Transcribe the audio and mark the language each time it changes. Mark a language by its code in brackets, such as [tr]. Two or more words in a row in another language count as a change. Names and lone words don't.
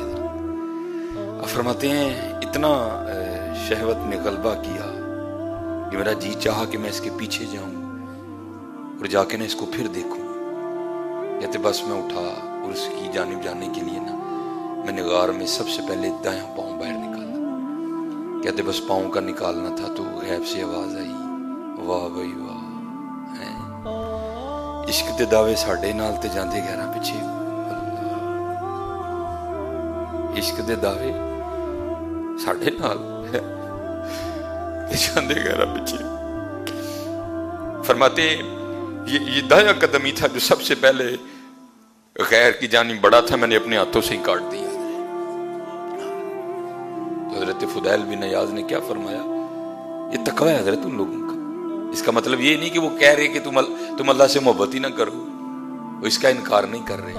[ur] آپ فرماتے ہیں اتنا شہوت نے غلبہ کیا کہ میرا جی چاہا کہ میں اس کے پیچھے جاؤں اور جا کے نا اس کو پھر دیکھوں۔ کہتے بس میں اٹھا اور اس کی جانب جانے کے لیے نا میں نے غار میں سب سے پہلے دایاں پاؤں باہر نکالا۔ کہتے بس پاؤں کا نکالنا تھا تو غیب سے آواز آئی، واہ بھائی واہ، [pa] عشق تے دعوے ساڈے نال تے جاندے گہرا پیچھے، عشق دے دعوے ساڈے نال تے جاندے گہرا پیچھے۔ [ur] فرماتے یہ دایاں قدم ہی تھا جو سب سے پہلے غیر کی جانب بڑا تھا، میں نے اپنے ہاتھوں سے ہی کاٹ دیا۔ تو حضرت فضیل بن ایاز نے کیا فرمایا؟ یہ تقوی ہے حضرت ان لوگوں کا۔ اس کا مطلب یہ نہیں کہ وہ کہہ رہے کہ تم اللہ سے محبت ہی نہ کرو، وہ اس کا انکار نہیں کر رہے۔